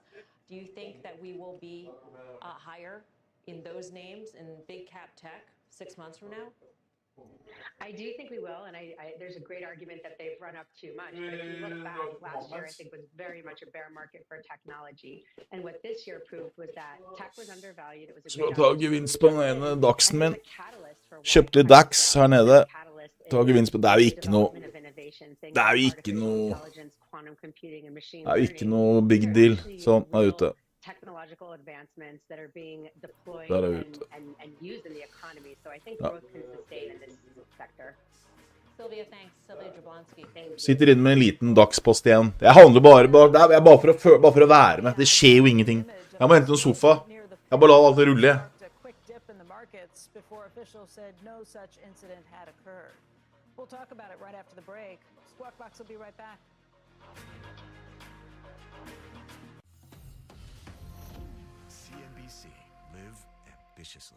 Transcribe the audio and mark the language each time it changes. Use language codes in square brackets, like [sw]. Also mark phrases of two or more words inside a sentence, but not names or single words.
[en] Do you think that we will be higher in those names in big cap tech 6 months from now? I do think we will, and there's a great argument that they've run up too much. But if you look back, last year I think was very much a bear market for technology. And what this year proved was that tech was undervalued. It was a [no] Skal ta gevinst på den ene Daxen min. Kjøpte Dax her nede. Ta gevinst på. Det er jo ikke noe. Det er jo ikke noe [en] big deal. [no] Sånn, nå er jeg ute. [en] Technological advancements that are being deployed [no] Der er vi ute. [en] and used in the economy. So I think growth can sustain in this sector. Sylvia, thanks. Sylvia Jablonski. [no] Sitter inne med en liten dagspost igjen. Jeg handler bare for å være med. Det skjer jo ingenting. Jeg må hente noen sofa. Jeg bare la alt det rulle. [en] Before officials said no such incident had occurred. We'll talk about it right after the break. Squawk Box will be right back. CNBC. Live ambitiously.